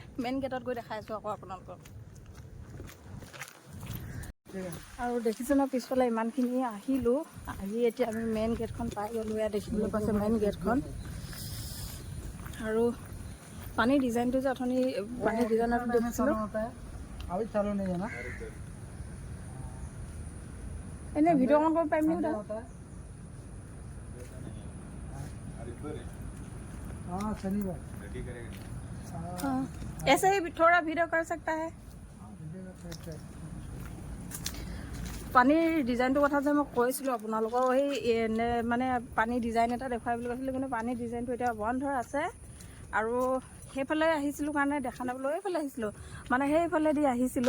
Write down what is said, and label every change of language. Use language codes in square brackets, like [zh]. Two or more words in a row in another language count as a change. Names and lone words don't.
[as] মেইন গেটত গৈ দেখাই আছোঁ আকৌ আপোনালোকক। আৰু দেখিছোঁ ন পিছফালে ইমানখিনি আহিলোঁ, আহি এতিয়া আমি মেইন গেটখন পাই গ'লোঁ। ইয়াত দেখিবলৈ পাইছোঁ মেইন গেটখন। আৰু পানীৰ ডিজাইনটো যে অথনি পানীৰ ডিজাইনটো দেখিছিলোঁ, এনেই ভিডিঅ' অন কৰিব পাৰিম নেকি তাত? [hi] ऐसे ही थोड़ा वीडियो कर सकता है। [as] পানীৰ ডিজাইনটোৰ কথা যে মই কৈছিলোঁ আপোনালোকৰ, সেই মানে পানীৰ ডিজাইন এটা দেখুৱাই বুলি কৈছিলোঁ, কিন্তু পানীৰ ডিজাইনটো এতিয়া বন্ধ আছে। আৰু সেইফালে আহিছিলোঁ কাৰণে দেখা নাপালোঁ, এইফালে আহিছিলোঁ মানে সেইফালেদি আহিছিলোঁ।